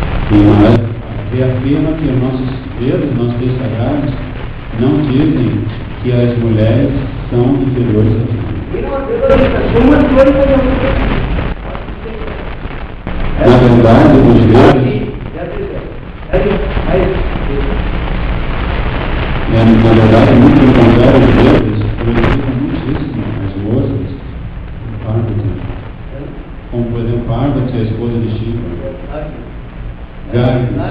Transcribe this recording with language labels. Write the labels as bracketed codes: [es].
[pt] E o Maharaj reafirma que os nossos Vedas, nossos textos sagrados, não dizem que as mulheres são inferiores aos homens. [en] You know, Vedas is so much glory for the [pt] Na verdade, os Vedas, na verdade, muito pelo contrário, os Vedas glorificam muitíssimo as moças, Parvati, como por exemplo Parvati, a esposa de Shiva, Gayatri.